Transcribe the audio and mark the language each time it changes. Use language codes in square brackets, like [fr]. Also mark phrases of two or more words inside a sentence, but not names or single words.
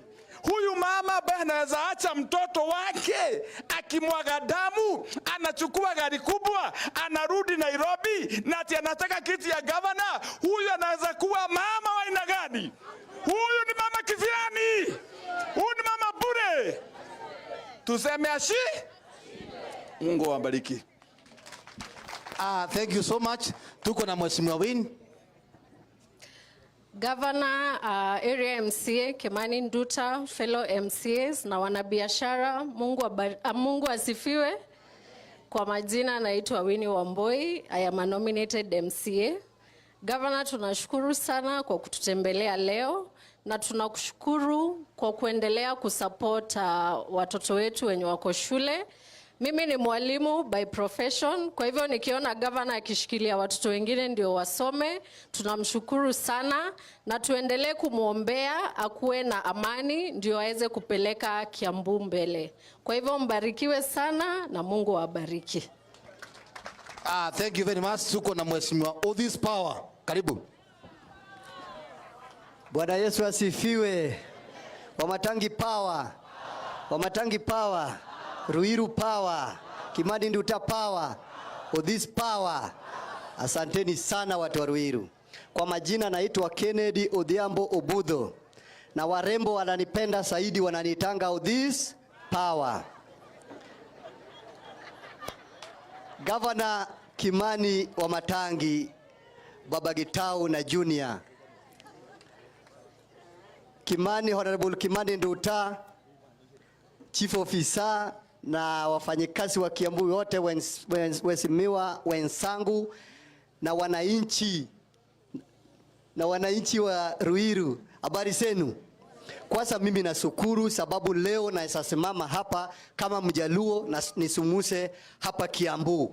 [sw] Huyu mama ambaye anaweza acha mtoto wake akimwaga damu, anachukua gari kubwa, anarudi Nairobi na ati anataka kiti ya governor, huyu anaweza kuwa mama wa aina gani? Huyu ni mama kifiani. Huyu ni mama bure. Tuseme ashi. Mungu awabariki. [en] Thank you so much. [sw] Tuko na Mheshimiwa Win. Governor, area MCA, Kimani Nduta, [en] fellow MCAs [sw] na wanabiashara, Mungu asifiwe. Kwa majina naitwa Winnie Wamboi, [en] I am a nominated MCA. [sw] Governor, tunashukuru sana kwa kututembelea leo na tunakushukuru kwa kuendelea kusupport watoto wetu wenye wako shule. Mimi ni mwalimu [en] by profession, [sw] kwa hivyo nikiona governor akishikilia watoto wengine ndio wasome, tunamshukuru sana na tuendelee kumuombea akuwe na amani ndio aweze kupeleka Kiambu mbele. Kwa hivyo mbarikiwe sana na Mungu awabariki. [en] Thank you very much. [sw] Tuko na Mheshimiwa Odhis Power. Karibu. Bwana Yesu asifiwe. Wamatangi Power. Wamatangi Power. Ruiru Power, Kimani Nduta Power, Odhis Power. Asanteni sana watu wa Ruiru. Kwa majina naitwa Kennedy Odhiambo Obudho. Na warembo wananipenda zaidi wananitanga Odhis Power. Governor Kimani Wamatangi, Baba Gitau na Junior. Kimani, Honorable Kimani Nduta, [en] Chief Officer [sw] na wafanyikazi wa Kiambu wote, waheshimiwa wenzangu na wananchi wa Ruiru, habari zenu? Kwanza mimi nashukuru sababu leo naweza simama hapa kama Mjaluo na nisumuse hapa Kiambu.